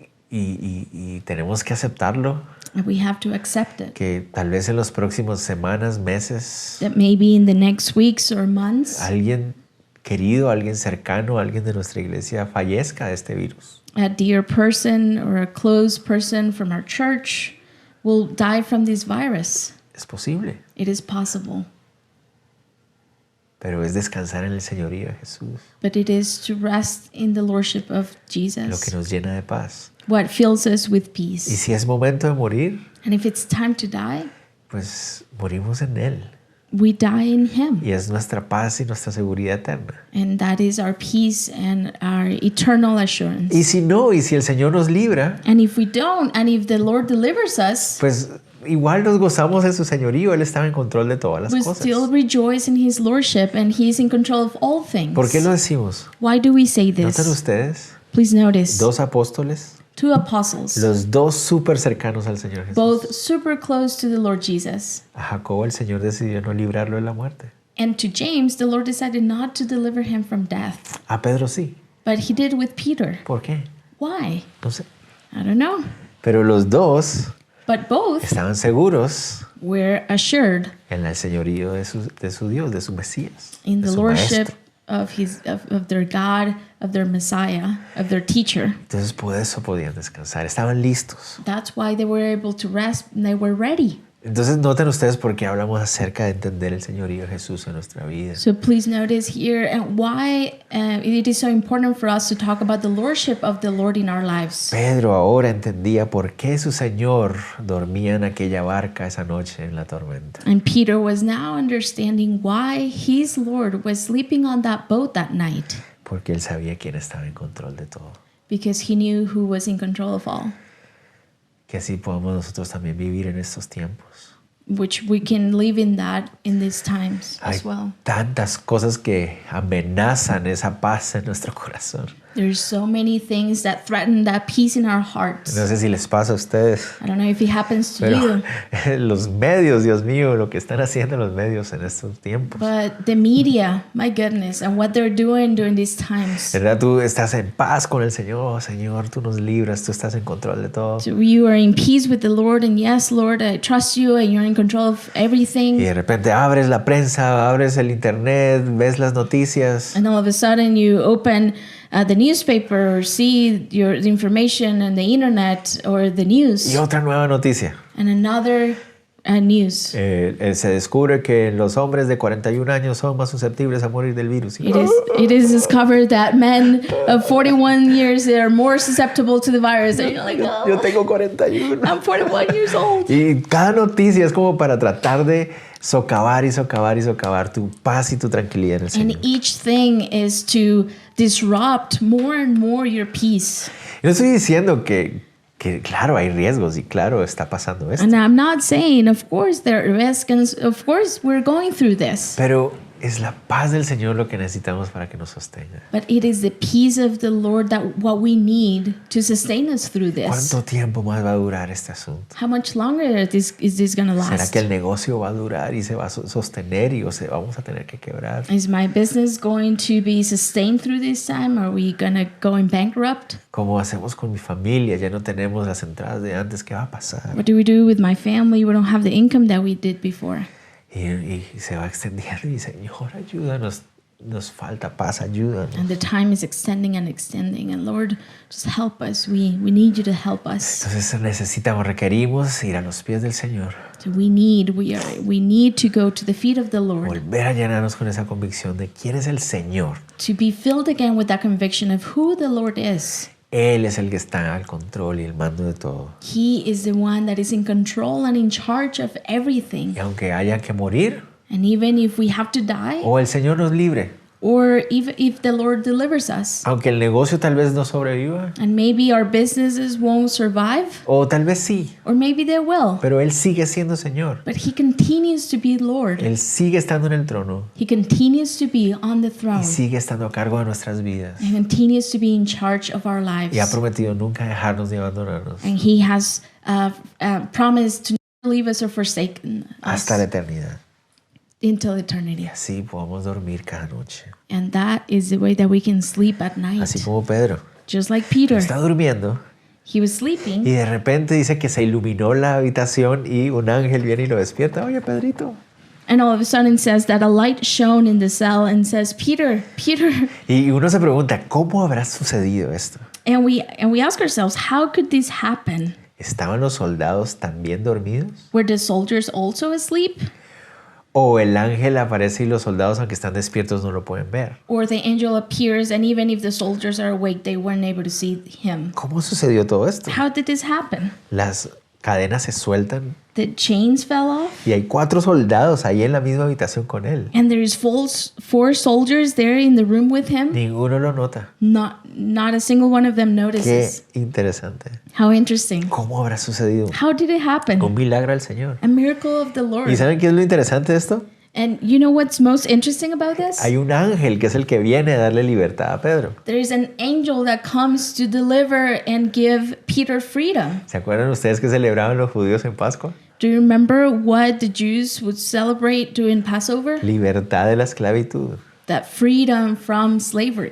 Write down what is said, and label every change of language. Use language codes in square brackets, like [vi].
[es] Y tenemos que aceptarlo, [en] And we have to accept it. [es] que tal vez en las próximas semanas, meses, [en] That maybe in the next weeks or months, [es] alguien querido, alguien cercano, alguien de nuestra iglesia fallezca de este virus. [en] a dear person or a close person from our church will die from this virus. [es] Es posible, [en] It is possible. [es] pero es descansar en el señorío de Jesús, [en] But it is to rest in the lordship of [es] lo que [en] Jesus, [es] nos llena de paz. [en] what fills us with [es] Y [en] peace. [es] si es momento de morir, [en] And if it's time to die, [es] pues morimos en Él. [en] we die in him. [es] Y es nuestra paz y nuestra seguridad eterna. [en] And that is our peace and our eternal assurance. [es] Y si no, y si el Señor nos libra, [en] And if we don't, and if the Lord delivers us, [es] pues igual nos gozamos en su señorío. Él estaba en control de todas las [en] We [es] cosas. [en] still rejoice in his lordship and he's in control of all things. [es] ¿Por qué lo decimos? [en] Why do we say [es] ¿Notan [en] this? [es] ustedes? [en] Please notice. [es] Dos apóstoles, [en] Two apostles, [es] los dos súper cercanos al Señor Jesús. [en] both super close to the Lord Jesus. [es] A Jacobo el Señor decidió no librarlo de la muerte. [en] And to James, the Lord decided not to deliver him from death. [es] A Pedro sí. [en] But he did with Peter. [es] ¿Por qué? [en] Why? [es] No sé. [en] I don't know. [es] Pero los dos [en] But both [es] estaban seguros [en] were assured [es] en el señorío de su Dios, de su Mesías, [en] in [es] de [en] the [es] su [en] lordship [es] maestro. [en] of their God, of their Messiah, of their teacher. [es] Entonces por eso podían descansar, estaban listos. [en] That's why they were able to rest and they were ready. [es] Entonces noten ustedes por qué hablamos acerca de entender el señorío de Jesús en nuestra vida. [en] So please notice here why it is so important for us to talk about the lordship of the Lord in our lives. [es] Pedro ahora entendía por qué su Señor dormía en aquella barca esa noche en la tormenta. [en] And Peter was now understanding why his Lord was sleeping on that boat that night, [es] Porque él sabía quién estaba en control de todo. [en] because he knew who was in control of all, [es] Que así podamos nosotros también vivir en estos tiempos. [en] which we can live in that in these times [es] Hay [en] as well. [es] tantas cosas que amenazan esa paz en nuestro corazón. [en] There's so many things that threaten that peace in our hearts. [es] No sé si les pasa a ustedes, [en] I don't know if it happens to [es] pero [en] you, [es] los medios, Dios mío, lo que están haciendo los medios en estos tiempos. [en] but the media, my goodness, and what they're doing during these times. [es] ¿Verdad? Tú estás en paz con el Señor. Oh, Señor, tú nos libras, tú estás en control de todo. [en] So you are in peace with the Lord, and yes, Lord, I trust you, and you're in control of [es] Y [en] everything. [es] de repente abres la prensa, abres el internet, ves las noticias. [en] And all of a sudden, you open the newspaper or see the information on the internet or the news, [es] Y otra nueva noticia. [en] and another news. [es] Se descubre que los hombres de 41 años son más susceptibles a morir del virus. Y- [en] It is discovered that men of 41 years, they are more susceptible to the virus. And you're like, [es] Yo [en] oh, [es] tengo 41. [en] I'm 41 years old. [es] Y cada noticia es como para tratar de socavar y socavar y socavar tu paz y tu tranquilidad en el [en] And [es] Señor. [en] each thing is to disrupt more and more your peace. [es] Y no estoy diciendo que claro, hay riesgos y claro, está pasando esto. [en] And I'm not saying, of course, there are risks, and of course, we're going through this. [es] Pero es la paz del Señor lo que necesitamos para que nos sostenga. [en] But it is the peace of the Lord that what we need to sustain us through this. [es] ¿Cuánto tiempo más va a durar este asunto? [en] How much longer is this going to [es] ¿Será [en] last? [es] que el negocio va a durar y se va a sostener y vamos a tener que quebrar? [en] Is my business going to be sustained through this time? Are we going to go in bankrupt? [es] ¿Cómo hacemos con mi familia? Ya no tenemos las entradas de antes. ¿Qué va a pasar? [en] What do we do with my family? We don't have the income that we did before. [es] Y se va extendiendo y Señor, ayúdanos. Nos falta paz, ayúdanos. [en] And the time is extending and extending. And Lord, just help us. We need you to help us. [es] Entonces necesitamos, requerimos ir a los pies del Señor. [en] So we need to go to the feet of the Lord, [es] Volver a llenarnos con esa convicción de quién es el Señor. [en] to be filled again with that conviction of who the Lord is. [es] Él es el que está al control y el mando de todo. [en] He is the one that is in control and in charge of everything. [es] Y aunque haya que morir, [en] And even if we have to die, [es] o el Señor nos libre, [en] or even if the Lord delivers us, [es] aunque el negocio tal vez no sobreviva, [en] and maybe our businesses won't survive, [es] o tal vez sí, [en] or maybe they will, [es] pero Él sigue siendo Señor. [en] but He continues to be Lord. [es] Él sigue estando en el trono [en] He continues to be on the throne. [es] y sigue estando a cargo de nuestras vidas. [en] And continues to be in charge of our lives. [es] Y ha prometido nunca dejarnos ni abandonarnos [en] And He has promised to never leave us or forsake us [es] hasta la eternidad. [en] until [es] Y [en] eternity. [es] así podamos dormir cada noche. [en] And that is the way that we can sleep at night. [es] Así como Pedro [en] Just like Peter, [es] está durmiendo [en] he was [es] y [en] sleeping, [es] de repente dice que se iluminó la habitación y un ángel viene y lo despierta. Oye, Pedrito. [en] and all of a sudden says that a light shone in the cell and says, Peter, Peter. [es] Y uno se pregunta, ¿cómo habrá sucedido esto? [en] And we ask ourselves, how could this happen? [es] ¿Estaban los soldados también dormidos? [en] Were the soldiers also asleep? [es] ¿O el ángel aparece y los soldados, aunque están despiertos, no lo pueden ver? [en] Or the angel appears, and even if the soldiers are awake, they weren't able to see him? [es] ¿Cómo sucedió todo esto? [en] How did this happen? [es] Las cadenas se sueltan [en] the chains fell off, [es] y hay 4 soldados ahí en la misma habitación con él. [en] and there's 4 soldiers there in the room with him. [es] Ninguno lo nota. [en] Not a single one of them [es] Qué [en] notices. [es] interesante. [en] How interesting. [es] ¿Cómo habrá sucedido? [en] How did it happen? [es] Un milagro del Señor. [en] A miracle of the Lord. [es] ¿Y saben qué es lo interesante de esto? [en] And you know what's most interesting about this? [es] Hay un ángel que es el que viene a darle libertad a Pedro. [en] There's an angel that comes to deliver and give Peter freedom. [es] ¿Se acuerdan ustedes que celebraban los judíos en Pascua? [en] Do you remember what the Jews would celebrate during Passover? [es] Libertad de la esclavitud, [en] That freedom from slavery,